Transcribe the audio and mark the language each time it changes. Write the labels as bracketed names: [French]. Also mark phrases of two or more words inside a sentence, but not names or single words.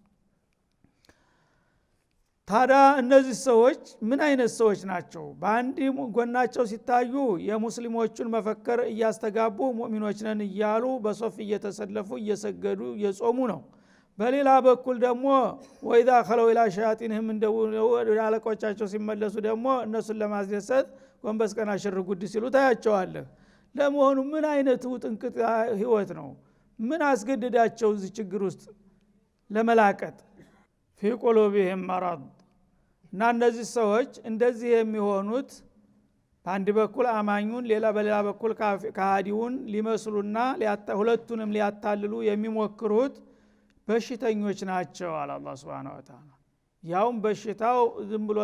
[Amharic] ታዲያ እነዚህ ሰዎች ምን አይነት ሰዎች ናቸው በአንድ ጎናቸው ሲታዩ የሙስሊሞቹን መፈከር እያስተጋቡ ሙእሚኖች ነን እያሉ በሶፍ እየተሰለፉ እየሰገዱ እየጾሙ ነው በሌላ በኩል ደግሞ [Arabic] وإذا خلوا الى شياطينهم [Amharic] እንደው አለቆቻቸው ሲመለሱ ደግሞ እነሱን ለማስደሰት ጎንበስ ቀና ሽር ጉድ ሲሉ ታያቸዋለህ ለመሆኑ ምን አይነት ውጥንቅጥ ህይወት ነው ምን አስገድዳቸው እዚህ ችግር ውስጥ ለመላቀጥ [Arabic] في قلوبهم مرض [Amharic] እና እነዚህ ሰዎች እንደዚህ የሚሆኑት በአንድ በኩል አማኙን ሌላ በሌላ በኩል ካሃዲውን ሊመስሉና ሁለቱንም ሊያታልሉ የሚሞክሩት በሽተኞች ናቸው አለ አላህ [Arabic] سبحانه وتعالى [Amharic] ያውም በሽታው ዝም ብሎ